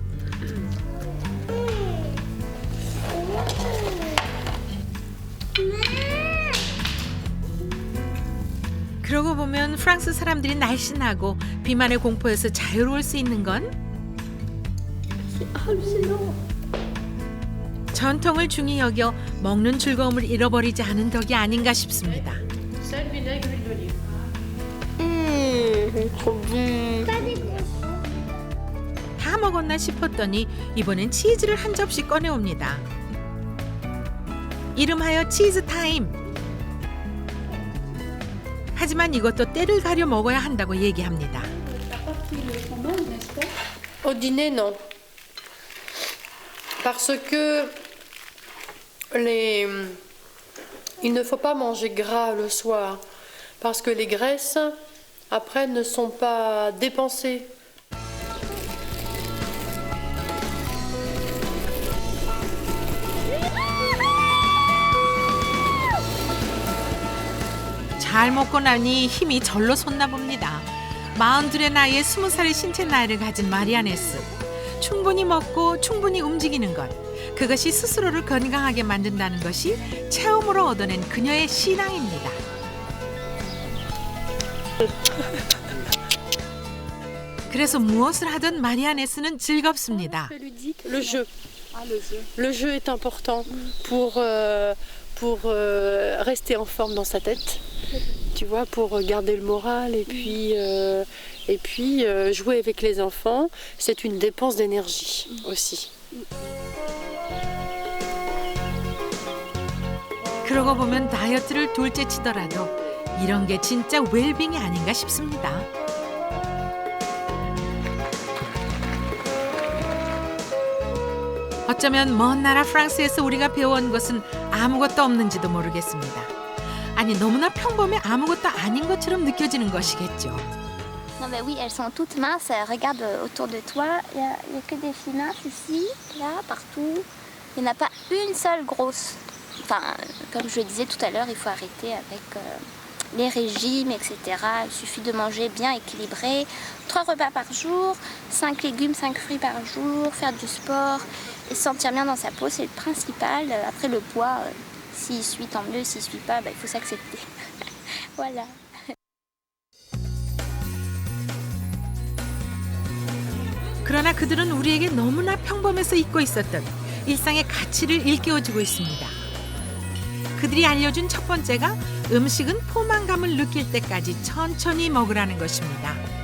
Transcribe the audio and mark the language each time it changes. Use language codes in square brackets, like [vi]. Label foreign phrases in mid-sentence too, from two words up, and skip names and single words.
[ko] 그러고 보면 프랑스 사람들이 날씬하고 비만의 공포에서 자유로울 수 있는 건 전통을 중히 여겨 먹는 즐거움을 잃어버리지 않은 덕이 아닌가 싶습니다. [fr] Sel, vinaigre, huile d'olive. [ko] 다 먹었나 싶었더니 이번엔 치즈를 한 접시 꺼내옵니다. 이름하여 치즈 타임. 하지만 이것도 때를 가려 먹어야 한다고 얘기합니다. [fr] Au dîner, non. Parce que il ne faut pas manger gras le soir. Parce que les graisses, après, ne sont pas dépensées. [ko] 잘 먹고 나니 힘이 절로 솟나 봅니다. 42의 나이에 20살의 신체 나이를 가진 마리아네스. 충분히 먹고 충분히 움직이는 것. 그것이 스스로를 건강하게 만든다는 것이 체험으로 얻어낸 그녀의 신앙입니다. 그래서 무엇을 하든 마리아네스는 즐겁습니다. [fr] Le jeu. Le jeu est important pour rester en forme dans sa tête. Tu vois, pour garder le moral et puis jouer avec les enfants, c'est une dépense d'énergie aussi. [ko] 그러고 보면 다이어트를 둘째 치더라도 이런 게 진짜 웰빙이 아닌가 싶습니다. 어쩌면 먼 나라 프랑스에서 우리가 배워온 것은 아무것도 없는지도 모르겠습니다. 아니 너무나 평범해 아무것도 아닌 것처럼 느껴지는 것이겠죠. [fr] Non mais oui, elles sont toutes minces. Regarde autour de toi, il y a que des filles minces ici, là, partout. Il n'y en a pas une seule grosse. Enfin, comme je le disais tout à l'heure, il faut arrêter avec les régimes, etc. Il suffit de manger bien équilibré. 3 repas par jour, 5 légumes, 5 fruits par jour, faire du sport se sentir bien dans sa peau, c'est le principal. Après le poids, s'il suit tant mieux, s'il suit pas, il faut s'accepter. Voilà. [ko] 그러나 그들은 우리에게 너무나 평범해서 잊고 있었던 일상의 가치를 일깨워주고 있습니다. 그들이 알려준 첫 번째가 음식은 포만감을 느낄 때까지 천천히 먹으라는 것입니다.